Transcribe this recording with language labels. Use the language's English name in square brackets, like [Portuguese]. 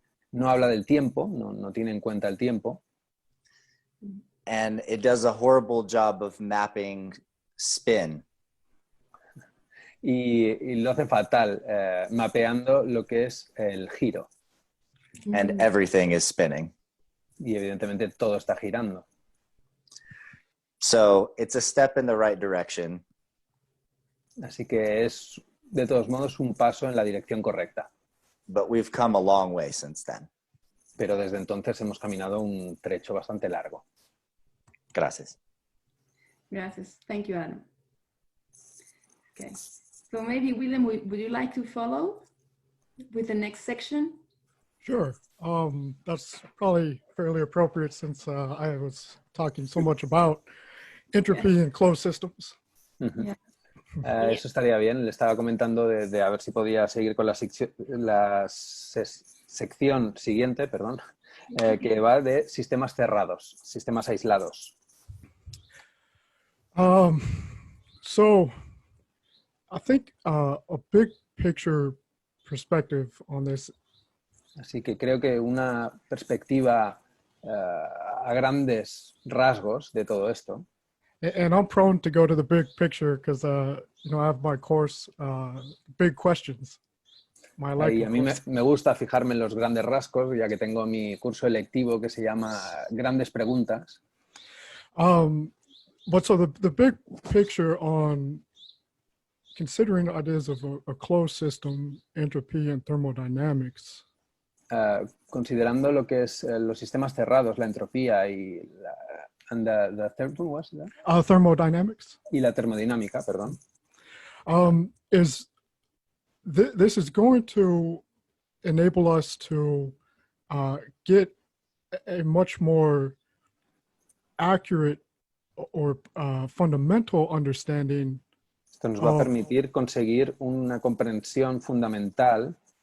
[Spanish] No habla del tiempo, no tiene en cuenta el tiempo. [English] And it does a horrible job of mapping spin. [Spanish] Y lo hace fatal mapeando lo que es el giro. [English] And everything is spinning. [Spanish] Y evidentemente todo está girando. [English] So it's a step in the right direction. [Spanish] Así que es, de todos modos, un paso en la dirección correcta. [English] But we've come a long way since then. [Spanish] Pero desde entonces hemos caminado un trecho bastante largo. Gracias. Gracias. [English] Thank you, Adam. Okay. So maybe, William, would you like to follow with the next section? Sure. That's probably fairly appropriate since I was talking so much about entropy in closed systems. Uh-huh. Yeah. [Spanish] Eso estaría bien. Le estaba comentando de a ver si podía seguir con la sección siguiente, perdón, que va de sistemas cerrados, sistemas aislados. [English] So I think a big picture perspective on this. [Spanish] Así que creo que una perspectiva a grandes rasgos de todo esto. [English] And I'm prone to go to the big picture because, you know, I have my course, Big Questions. My [Spanish] Y a mí [English] course. [Spanish] me gusta fijarme en los grandes rasgos, ya que tengo mi curso electivo que se llama Grandes Preguntas. [English] But so the big picture on considering ideas of a closed system, entropy, and thermodynamics. [Spanish] Considerando lo que es los sistemas cerrados, la entropía y [English] the third one was that? Thermodynamics. [Spanish] Y la termodinámica, perdón. [English] This is going to enable us to get a much more accurate or fundamental understanding. [Spanish] Esto nos va a permitir conseguir una comprensión fundamental